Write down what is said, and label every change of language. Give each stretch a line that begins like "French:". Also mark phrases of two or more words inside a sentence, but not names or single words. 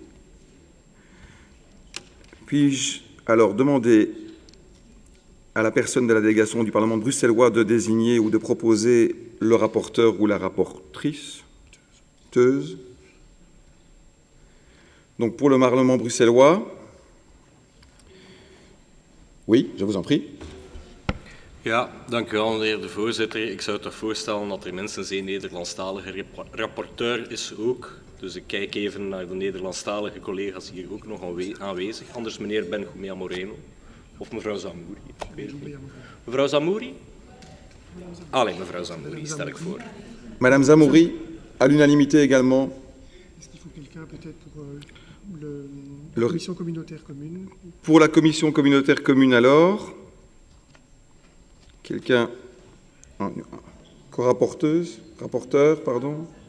French: Puis-je alors demander à la personne de la délégation du Parlement bruxellois de désigner ou de proposer le rapporteur ou la rapportrice? Donc pour le Parlement bruxellois, oui, je vous en prie.
Dutch: Ja, dank u wel, meneer de voorzitter. Ik zou toch voorstellen dat er minstens één Nederlandstalige rapporteur is ook. Dus ik kijk even naar de Nederlandstalige collega's hier ook nog aanwezig. Anders meneer Benjumea Moreno of mevrouw Zamouri. Mevrouw Zamouri? Allee, mevrouw Zamouri, stel ik voor.
French: Madame Zamouri, à l'unanimité également. Est-ce qu'il faut quelqu'un peut-être pour la commission communautaire commune? Pour la commission communautaire commune alors, quelqu'un, rapporteur, pardon.